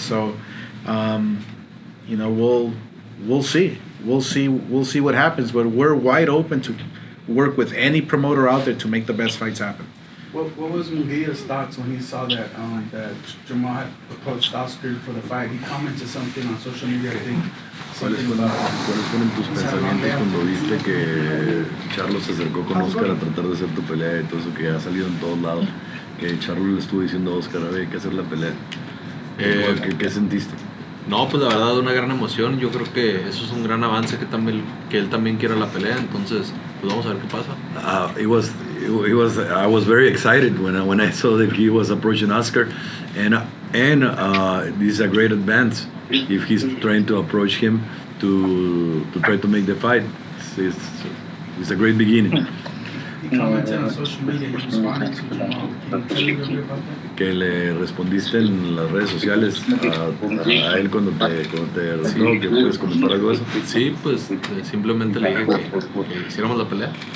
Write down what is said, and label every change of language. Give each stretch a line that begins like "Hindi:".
English: So, we'll see. We'll see what happens. But we're wide open to work with any promoter out there to make the best fights happen. What was Munguia's thoughts when he saw that that Jamal had approached Oscar for the fight? He commented something on social media, I think.
Spanish: ¿Cuáles fueron tus pensamientos cuando viste que Charlo se acercó con Oscar a tratar de hacer tu pelea y todo eso que ha salido en todos lados? Que Charlo le estuvo diciendo a Oscar, hay que hacer la pelea. ¿Qué sentiste? No, pues la verdad una gran emoción. Yo creo que eso es un gran avance que él también quiera la pelea. Entonces, pues vamos a ver qué pasa.
English: I was very excited when I saw that he was approaching Oscar, and this is a great advance if he's trying to approach him to try to make the fight. It's a great beginning. He commented on social media, he responded to Jamal. Can you tell me a little bit about that?
Spanish: Que le respondiste en las redes sociales a él cuando te retó, que puedes comentar algo de eso. Sí, pues simplemente le dije que hiciéramos la pelea.